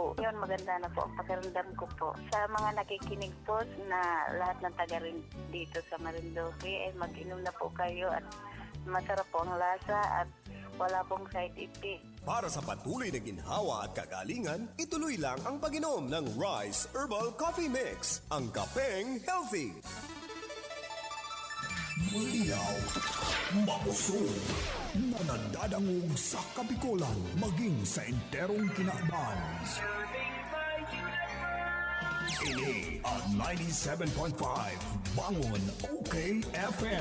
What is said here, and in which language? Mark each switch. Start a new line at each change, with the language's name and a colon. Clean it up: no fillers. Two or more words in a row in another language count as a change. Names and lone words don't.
Filipino: Yun, maganda na po ang pakiramdam ko po. Sa mga nakikinig po na lahat ng taga rin dito sa Marinduque, mag-inom na po kayo at masarap po ang lasa at wala pong side effect. Para sa patuloy na ginhawa at kagalingan, ituloy lang ang pag-inom ng Rice Herbal Coffee Mix, ang kapeng healthy. Malinaw, mabusog, na nadadangog sa kapikulan, maging sa enterong kinakban. Ini ang 97.5 Bangon OK FM.